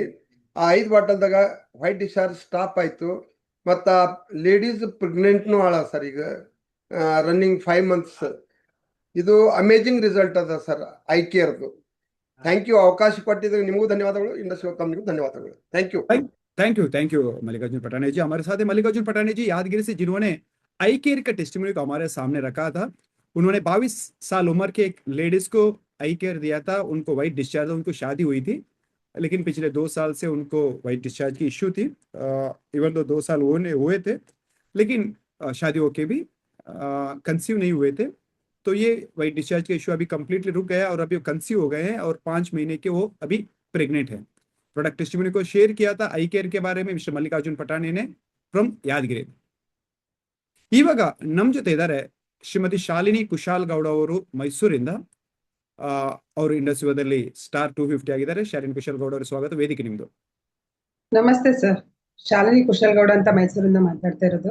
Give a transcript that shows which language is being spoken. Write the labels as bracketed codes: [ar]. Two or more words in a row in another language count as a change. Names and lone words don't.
[kn] ಆ 5 ಬಾಟಲ್ದಾಗ [en] white discharge stop [kn] ಆಯ್ತು। ಮತ್ತು ಲೇಡೀಸ್ ಪ್ರೆಗ್ನೆಂಟ್ನು ಆಳ ಸರ್, ಈಗ [en] running 5 months. [kn] ಇದು [en] amazing result [kn] ಅದ ಸರ್ ಐ ಕೇರ್ದು। [en] thank you, [kn] ಅವಕಾಶ ಕೊಟ್ಟಿದ್ದಕ್ಕೆ ನಿಮಗೂ ಧನ್ಯವಾದಗಳು, ಇಂಡಸ್ಟ್ರಿಯಲ್ ಕಂಪ್ನಿಗೂ ಧನ್ಯವಾದಗಳು। [en] Thank you. thank you [hi] मल्लिकार्जुन पटाने जी। हमारे साथ है मल्लिकार्जुन पटाने जी यादगिरी से, जिन्होंने आई केयर का टेस्टिमोनी को हमारे सामने रखा था। उन्होंने 22 साल उम्र के एक लेडीज को आई केयर दिया था। उनको [en] white discharge, [hi] उनको शादी हुई थी, लेकिन पिछले 2 साल से उनको [en] white discharge [hi] की इश्यू थी। इवन तो 2 साल होने हुए थे, लेकिन शादी होके भी कंसीव नहीं हुए थे। तो ये [en] white discharge [hi] का इश्यू अभी कंप्लीटली रुक गया और अभी कंसीव हो गए हैं और 5 महीने के वो अभी प्रेग्नेंट है। [en] product testimony [hi] को शेयर किया था आई केयर के बारे में मिस्टर मल्लिकार्जुन पटाने ने ಫ್ರಮ್ ಯಾದಗಿರಿ। [kn] ಇವಾಗ ನಮ್ಮ ಜೊತೆ ಇದ್ದಾರೆ ಶ್ರೀಮತಿ ಶಾಲಿನಿ ಕುಶಾಲ್ ಗೌಡ ಅವರು ಮೈಸೂರಿಂದ। ಅವರು ಇಂಡಸ್ಟ್ರಿಯಾದಲ್ಲಿ ಸ್ಟಾರ್ 250 ಆಗಿದ್ದಾರೆ। ಶಾಲಿನಿ ಕುಶಾಲ್ ಗೌಡ ಅವರು, ಸ್ವಾಗತ, ವೇದಿಕೆ ನಿಮ್ದು। ನಮಸ್ತೆ ಸರ್, ಶಾಲಿನಿ ಕುಶಲ್ ಗೌಡ ಅಂತ ಮೈಸೂರಿಂದ ಮಾತಾಡ್ತಾ ಇರೋದು।